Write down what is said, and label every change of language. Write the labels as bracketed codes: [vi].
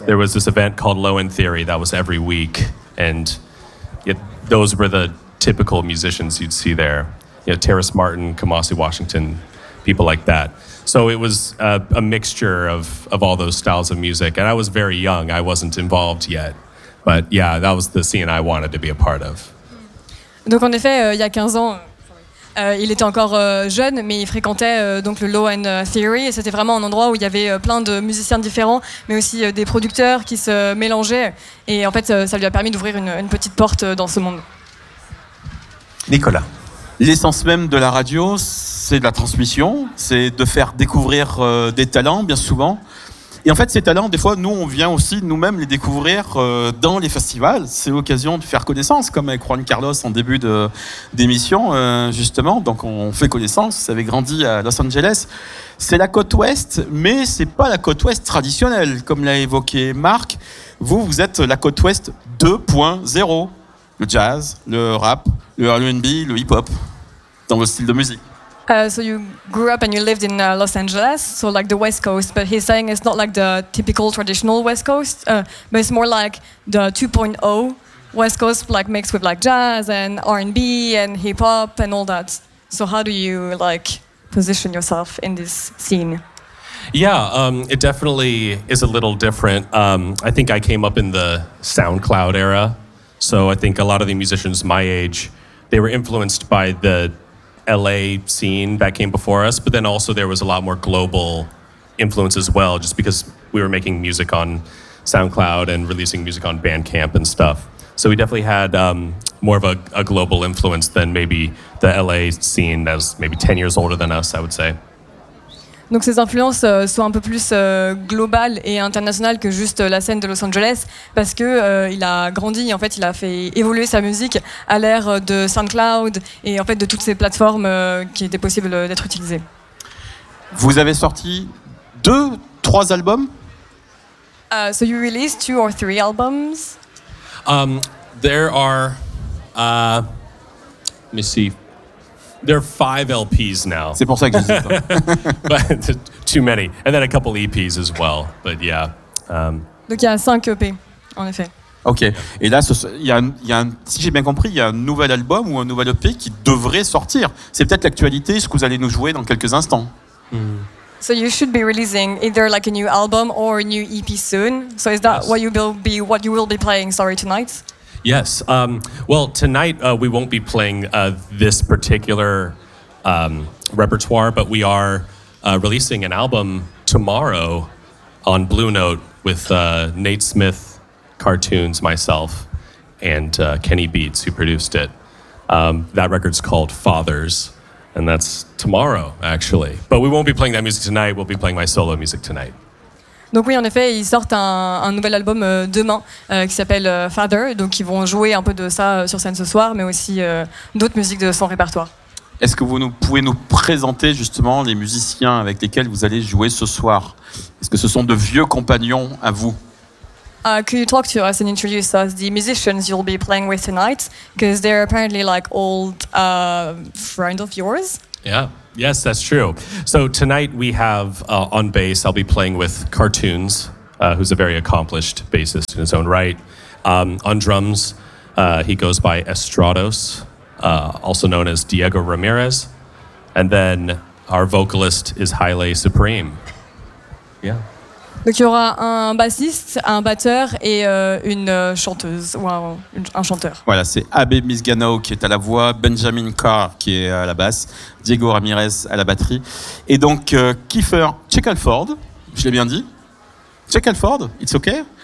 [en] There was this event called Lohan Theory that was every week, and those were the typical musicians you'd see there. You know, Terrace Martin, Kamasi Washington, people like that. So it was a mixture of all those styles of music. And I was very young. I wasn't involved yet. But yeah, that was the scene I wanted to be a part of. [fr] Donc en effet, il y a 15 ans, il était encore jeune, mais il fréquentait donc le Lohan Theory. Et c'était vraiment un endroit où il y avait plein de musiciens différents, mais aussi des producteurs qui se mélangeaient. Et en fait, ça lui a permis d'ouvrir une petite porte dans ce monde. Nicolas. L'essence même de la radio, c'est de la transmission, c'est de faire découvrir des talents, bien souvent. Et en fait, ces talents, des fois, nous, on vient aussi nous-mêmes les découvrir dans les festivals. C'est l'occasion de faire connaissance, comme avec Juan Carlos en début d'émission, justement. Donc, on fait connaissance. Vous avez grandi à Los Angeles. C'est la côte ouest, mais ce n'est pas la côte ouest traditionnelle, comme l'a évoqué Marc. Vous êtes la côte ouest 2.0. Le jazz, le rap, le R&B, le hip-hop, dans votre style de musique. [en] So you grew up and you lived in Los Angeles, so like the West Coast, but he's saying it's not like the typical traditional West Coast, but it's more like the 2.0 West Coast, like mixed with like jazz and R&B and hip-hop and all that. So how do you like position yourself in this scene? Yeah, it definitely is a little different. I think I came up in the SoundCloud era. So I think a lot of the musicians my age, they were influenced by the LA scene that came before us, but then also there was a lot more global influence as well, just because we were making music on SoundCloud and releasing music on Bandcamp and stuff. So we definitely had more of a global influence than maybe the LA scene that was maybe 10 years older than us, I would say. [fr] Donc ces influences sont un peu plus globales et internationales que juste la scène de Los Angeles, parce que il a grandi, en fait, il a fait évoluer sa musique à l'ère de SoundCloud et en fait de toutes ces plateformes qui étaient possibles d'être utilisées. Vous avez sorti 2-3 albums? [en] So you released 2 or 3 albums? There are, let me see. There are 5 LPs now. [fr] C'est pour ça que je dis ça. [en] But too many. And then a couple EPs as well. But yeah. [fr] Donc il y a 5 EP, en effet. Ok. Et là, si j'ai bien compris, il y a un nouvel album ou un nouvel EP qui devrait sortir. C'est peut-être l'actualité, ce que vous allez nous jouer dans quelques instants. [en] So you should be releasing either like a new album or a new EP soon. So is that what you will be playing, sorry, tonight? Yes. Well, tonight we won't be playing this particular repertoire, but we are releasing an album tomorrow on Blue Note with Nate Smith Cartoons, myself, and Kenny Beats, who produced it. That record's called Fathers, and that's tomorrow, actually. But we won't be playing that music tonight. We'll be playing my solo music tonight. [fr] Donc oui, en effet, ils sortent un nouvel album demain qui s'appelle Father. Donc ils vont jouer un peu de ça sur scène ce soir, mais aussi d'autres musiques de son répertoire. Est-ce que vous pouvez nous présenter justement les musiciens avec lesquels vous allez jouer ce soir? Est-ce que ce sont de vieux compagnons à vous? [en] Could you talk to us and introduce us the musicians you'll be playing with tonight? Because they're apparently like old friends of yours. Yeah. Yes, that's true. So tonight we have on bass, I'll be playing with Cartoons, who's a very accomplished bassist in his own right. On drums, he goes by Estrados, also known as Diego Ramirez. And then our vocalist is Haile Supreme. Yeah. [fr] Donc il y aura un bassiste, un batteur et une chanteuse, ou un chanteur. Voilà, c'est Abbé Misganao qui est à la voix, Benjamin Carr qui est à la basse, Diego Ramirez à la batterie. Et donc Kiefer Shackelford, je l'ai bien dit. Shackelford, [en] it's okay?